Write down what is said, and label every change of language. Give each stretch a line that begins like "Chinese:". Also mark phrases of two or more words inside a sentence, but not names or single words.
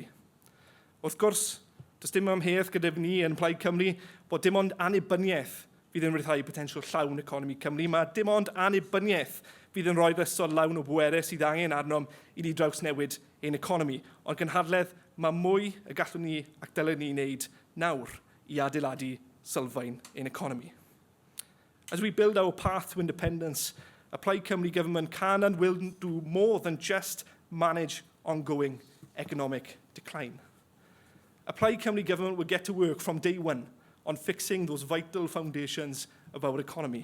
Welsh: Wrth gwrs, does dim amheuaeth gyda ni yn Plaid Cymru bod dim ond annibyniaeth fydd yn rhyddhau potensial llawn economi Cymru. Mae dim ond annibyniaeth fydd yn rhoi'r ystod lawn o bwerus sydd angen arnom i ni draws newid ein economi. Ond Cynhadledd, mae mwy y gallwn ni ac dylen ni wneud nawr i adeiladu sylfaen ein economi.
English: As we build our path to independence, a Plaid Cymru government can and will do more than just manage ongoing economic decline. A Plaid Cymru government will get to work from day one on fixing those vital foundations of our economy.